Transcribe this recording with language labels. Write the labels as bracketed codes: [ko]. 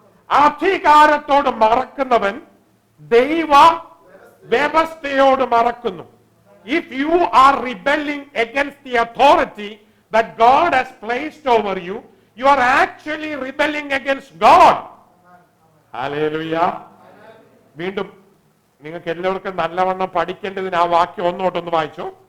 [ml] അധികാരത്തോട് മറക്കുന്നവൻ ദൈവ വ്യവസ്ഥയോട് മറക്കുന്നു. [en] If you are rebelling against the authority that God has placed over you, you are actually rebelling against God. Hallelujah. [ml] വീണ്ടും നിങ്ങൾക്ക് എല്ലാവർക്കും നല്ലവണ്ണം പഠിക്കേണ്ടതിന് ആ വാക്യം ഒന്നോട്ടൊന്ന് വായിച്ചോ.